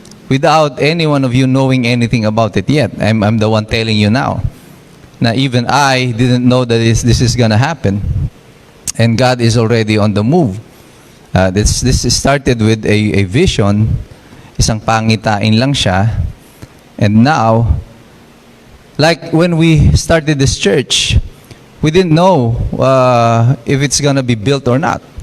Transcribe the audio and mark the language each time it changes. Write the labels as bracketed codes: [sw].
[en] Without any one of you knowing anything about it yet. I'm the one telling you now. Now, even I didn't know that this is gonna happen. And God is already on the move. This started with a vision. [tl] Isang pangitain lang siya. [en] And now, like when we started this church, we didn't know if it's gonna be built or not.